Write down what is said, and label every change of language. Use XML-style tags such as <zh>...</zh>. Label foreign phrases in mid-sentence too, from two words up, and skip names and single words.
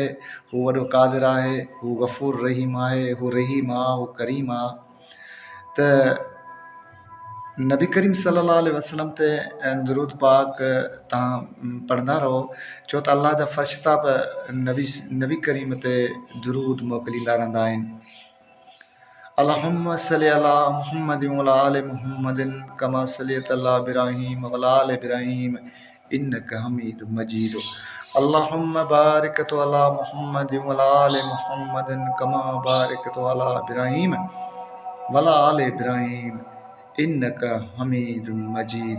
<sd>हू वॾो क़ादिर आहे, हू गफ़ूर रहीम आहे, हू रहीम आहे, हू करीम आहे। त नबी करीम</sd> <ar>صلى الله عليه وسلم</ar> <sd>ते दुरूद पाक तव्हां पढ़ंदा रहो, छो त अल्लाह जा फ़रिश्ता बि नबी करीम ते दुरूद मोकिलींदा रहंदा आहिनि।</sd> <ar>اللهم صل على محمد وعلى آل محمد كما صليت على إبراهيم وعلى آل إبراهيم إنك حميد مجيد. اللهم بارك على محمد وعلى آل محمد كما باركت على إبراهيم وعلى آل إبراهيم إنك حميد مجيد.</ar>